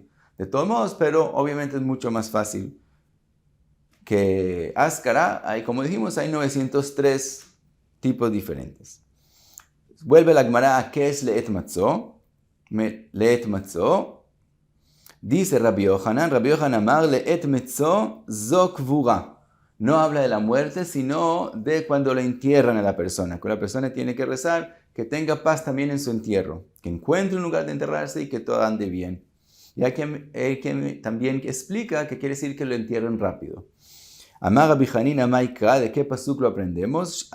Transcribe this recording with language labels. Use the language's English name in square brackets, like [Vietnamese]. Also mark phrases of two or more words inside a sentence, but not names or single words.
[Spanish] De todos modos, pero obviamente es mucho más fácil que áscara. Como dijimos, hay 903 tipos diferentes. Vuelve la Gemara a qué es [Hebrew] לעת מצא. לעת מצא. Dice רבי יוחנן אמר לעת מצא זו קבורה. [Spanish] No habla de la muerte, sino de cuando le entierran a la persona. Que la persona tiene que rezar, que tenga paz también en su entierro. Que encuentre un lugar de enterrarse y que todo ande bien. Y hay quien también explica que quiere decir que lo entierren rápido. [Hebrew] אמר רבי חנינא מאי קרא, [Spanish] ¿de qué pasuk lo aprendemos?